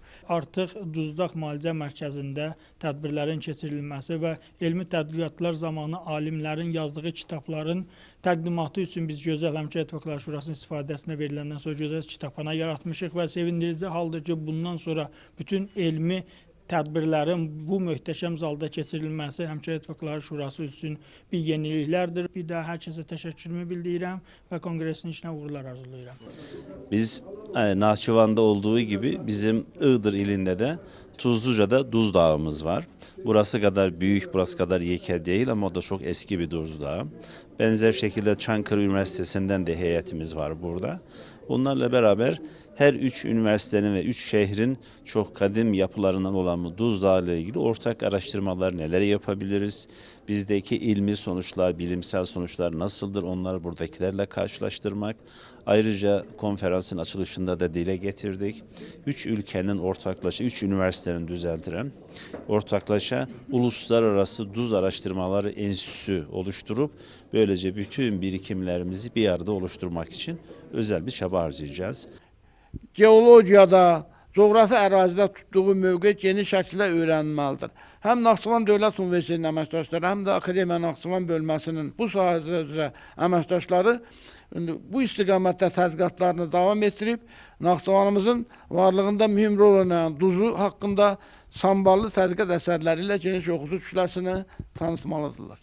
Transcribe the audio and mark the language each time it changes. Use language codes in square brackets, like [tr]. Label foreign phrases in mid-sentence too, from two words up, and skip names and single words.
[az] Artıq Duzdaq Müalicə Mərkəzində tədbirlərin keçirilməsi və elmi tədqiqatlar zamanı alimlərin yazdığı kitabların təqdimatı üçün biz Gözəl Həmkarlar İttifaqları Şurasının istifadəsinə veriləndən sonra gözəl kitabxana yaratmışıq və sevindirici haldır ki, bundan sonra bütün elmi tədbirlərin bu möhtəşəm zalda keçirilməsi Həmkarlar İttifaqları Şurası üçün bir yeniliklərdir. Bir daha hər kəsə təşəkkürümü bildirirəm və konqresin işinə uğurlar arzulayıram. [tr] Biz Naxçıvanda olduğu gibi bizim Iğdır ilində də Tuzluca'da Duz Dağımız var. Burası kadar büyük, burası kadar yeke değil ama o da çok eski bir Duz Dağı. Benzer şekilde Çankırı Üniversitesi'nden de heyetimiz var burada. Bunlarla beraber her üç üniversitenin ve üç şehrin çok kadim yapılarından olan bu Duz Dağı ile ilgili ortak araştırmalar neler yapabiliriz? Bizdeki ilmi sonuçlar, bilimsel sonuçlar nasıldır? Onları buradakilerle karşılaştırmak. Ayrıca konferansın açılışında da dile getirdik. Üç ülkenin ortaklaşa, üç üniversitenin düzeltilen ortaklaşa Uluslararası Duz Araştırmaları Enstitüsü oluşturup böylece bütün birikimlerimizi bir arada oluşturmak için özel bir çaba harcayacağız. [az] Geologiyada, coğrafi ərazidə tutduğu mövqe geniş şəkildə öyrənilməlidir. Həm Naxçıvan Dövlət Universitetinin əməkdaşları, həm də Akademiya Naxçıvan bölməsinin bu sahədə üzrə əməkdaşları bu istiqamətdə tədqiqatlarını davam etdirib, Naxçıvanımızın varlığında mühüm rol oynayan duzu haqqında samballı tədqiqat əsərləri ilə geniş oxucu kütləsini tanıtmalıdırlar.